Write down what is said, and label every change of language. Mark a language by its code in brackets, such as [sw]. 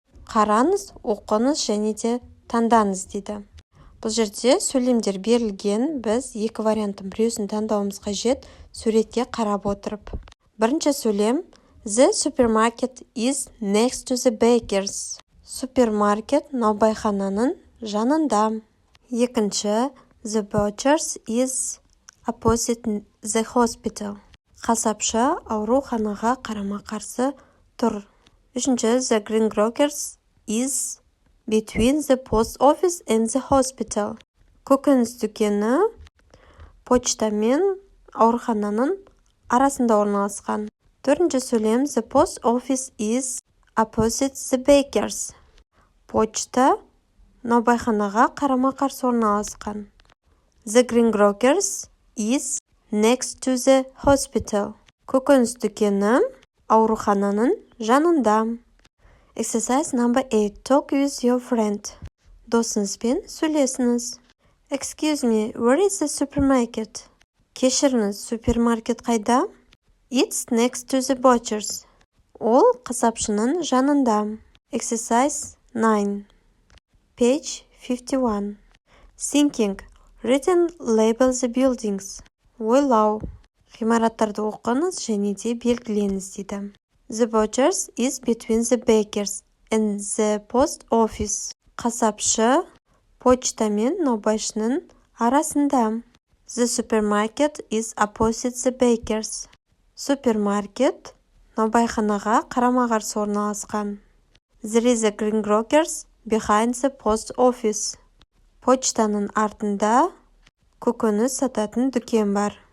[kk] Қараңыз, оқыңыз және де таңдаңыз дейді. Бұл жерде сөйлемдер берілген, біз екі варианттың біреусін таңдауымыз қажет суретке қарап отырып. Бірінші сөйлем. [en] The supermarket is next to the bakers. [kk] Супермаркет наубайхананың жанында. Екінші. [en] The butchers is opposite the hospital. [kk] Қасапшы ауруханаға қарама қарсы тұр. Үшінші. [en] The green grocers is between the post office and the hospital. [kk] Көкөніс дүкені почта мен аурухананың арасында орналасқан. Төртінші сөйлем. [en] The post office is opposite the bakers. [kk] Почта наубайханаға қарама қарсы орналасқан. [en] The green grocers is next to the hospital. [kk] Көкөніс дүкені аурухананың жанында. [en] Exercise number 8. Talk with your friend. [kk] Досыңызбен сөйлесіңіз. [en] Excuse me, where is the supermarket? [kk] Кешіріңіз, супермаркет қайда? [en] It's next to the butcher's. [kk] Ол қасапшының жанында. [en] Exercise 9. Page 51. Thinking. Read and label the buildings. [kk] Ойлау. Ғимараттарды оқыңыз және де белгіленіз дейді. [en] The butcher's is between the baker's and the post office. [kk] Қасапшы почта мен наубайшының арасында. [en] The supermarket is opposite the baker's. [kk] Супермаркет наубайханаға қарама-қарсы орналасқан. [en] There is a green grocer's behind the post office. [kk] Почтаның артында көкөніс сататын дүкен бар.